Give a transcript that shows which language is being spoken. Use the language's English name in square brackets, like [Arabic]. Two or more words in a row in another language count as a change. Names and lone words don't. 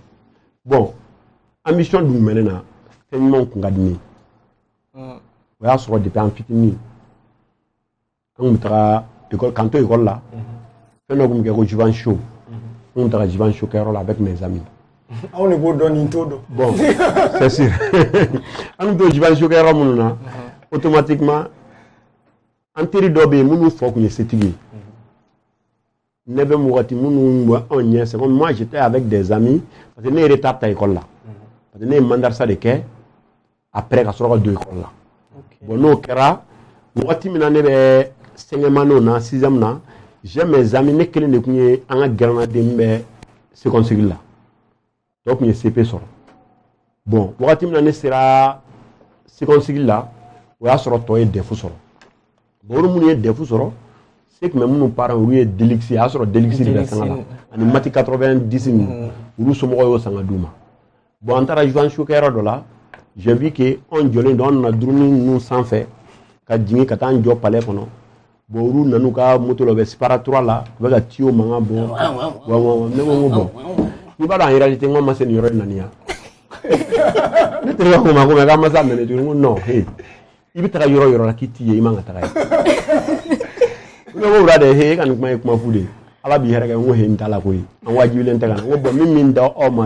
[Bambara] Bon ambition dun bɛ ne na fɛn ɲumanw kun ka di ne ye o y'a sɔrɔ depuis an fitinin an kun bɛ taga école k'an to école la fɛn dɔ kun bɛ kɛ ko Jivan show an kun taga Jivan show kɛyɔrɔ la [French] avec mes amis. [Bambara] Anw de b'o dɔn nin t'o dɔn. [French] Bon c'est sûr [Bambara] an kun to Jivan show kɛyɔrɔ minnu na automatiquement an teri dɔ bɛ yen minnu fɔ kun ye setigi ye ne bɛ wagati minnu bɛ anw ɲɛ [French] c'est comme moi j'étais avec des amis parce que [Bambara] ne yɛrɛ ta école la [French] parce que [Bambara] ne ye mandarasa de kɛ après ka sɔrɔ ka don école la bon n'o kɛra wagati min na ne bɛ cinquième na sixième na [French] j'ai mes amis [Bambara] ne kelen de kun ye an ka gɛrɛnaden min bɛ [French] seconde cycle [Bambara] la dɔw kun ye CP sɔrɔ bon wagati min na ne sera seconde cycle la o y'a sɔrɔ tɔ ye DEF sɔrɔ bon olu minnu ye DEF sɔrɔ [French] c'est que [Bambara] minnu parents olu ye Delix a y'a sɔrɔ Delix de bɛ sanga la ani mati 90 ninnu olu somɔgɔw y'o sanga d'u ma bon an taara Jivan show kɛyɔrɔ dɔ la [French] j'ai vu que [Bambara] anw jɔlen don an nana duruni ninnu sanfɛ ka jigin ka taa an jɔ palais kɔnɔ bon olu nan'u ka moto la u bɛ Sipara 3 la u bɛ ka tiyo mankan bɔ ne ko n ko bon n'i b'a dɔn [French] en réalité [Bambara] n ko ma se nin yɔrɔ in na nin yan ne terikɛ ko ma ko mais k'an ma se a nana tuguni n ko non hey i bɛ taga yɔrɔ yɔrɔ la k'i t'i ye i man ka taga yen ne ko wula de hey e ka nin kuma ye kuma fu de ye ala b'i hɛrɛ kɛ n ko hey n t'a la koyi an wajibilen tɛ ka na n ko bon min da aw ma